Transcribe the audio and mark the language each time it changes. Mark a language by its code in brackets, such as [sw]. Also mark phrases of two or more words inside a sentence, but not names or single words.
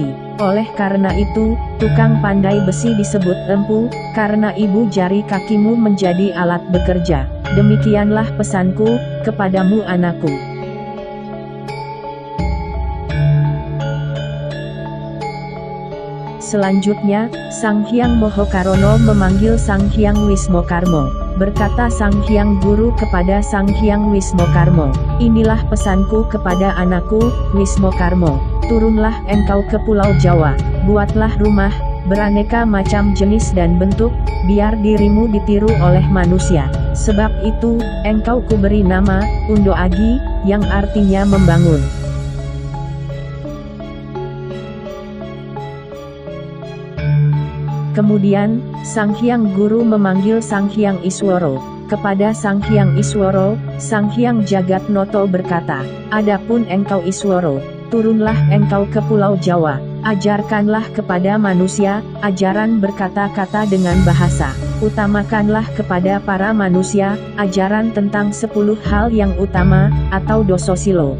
[id] Oleh karena itu, tukang pandai besi disebut empu, karena ibu jari kakimu menjadi alat bekerja. Demikianlah pesanku, kepadamu anakku. Selanjutnya, Sang Hyang Mohokarono memanggil Sang Hyang Wismokarmo. Berkata Sang Hyang Guru kepada Sang Hyang Wismokarmo, inilah pesanku kepada anakku, Wismokarmo. Turunlah engkau ke Pulau Jawa, buatlah rumah, beraneka macam jenis dan bentuk, biar dirimu ditiru oleh manusia. Sebab itu, engkau kuberi nama, Undo Agi, yang artinya membangun. Kemudian, Sang Hyang Guru memanggil Sang Hyang Isworo. Kepada Sang Hyang Isworo, Sang Hyang Jagatnoto berkata, adapun engkau Isworo, turunlah engkau ke Pulau Jawa, ajarkanlah kepada manusia, ajaran berkata-kata dengan bahasa. Utamakanlah kepada para manusia, ajaran tentang 10 hal yang utama, atau dososilo.